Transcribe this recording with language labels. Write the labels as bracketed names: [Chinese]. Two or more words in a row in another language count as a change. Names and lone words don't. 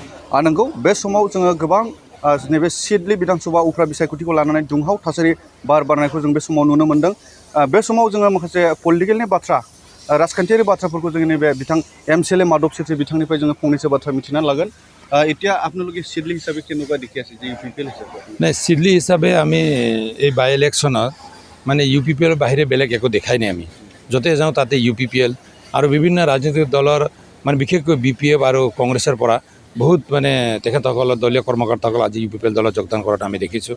[Bodo] नंगौ बे समाव जोङो गोबां नैबे सिडली विधानसभा उफ्रा बिसायख'थिखौ लानानै दुंहाव थासारि बार बारनायखौ जों बे समाव नुनो मोन्दों। बे समाव जोङो माखासे पलिटिकेलनि बाथ्रा राजखान्थियारि बाथ्राफोरखौ जोंनि नैबे बिथां एमएलए माधव सेठी बिथांनिफ्राय जोङो फंनैसो बाथ्रा मिथिना लागोन। [Assamese] এতিয়া আপোনালোকে সিডলি হিচাপে কেনেকুৱা দেখি আছে যে ইউপিপিএল হিচাপে নাই সিডলি হিচাপে আমি এই বাই ইলেকশ্যনত মানে ইউপিপিএলৰ বাহিৰে বেলেগ একো দেখাই নাই। আমি য'তে যাওঁ তাতে ইউপিপিএল আৰু বিভিন্ন ৰাজনৈতিক দলৰ মানে বিশেষকৈ বিপিএফ আৰু কংগ্ৰেছৰ পৰা বহুত মানে তেখেতসকলৰ দলীয় কৰ্মকৰ্তাসকল আজি ইউপিপিএল দলত যোগদান কৰাটো আমি দেখিছোঁ।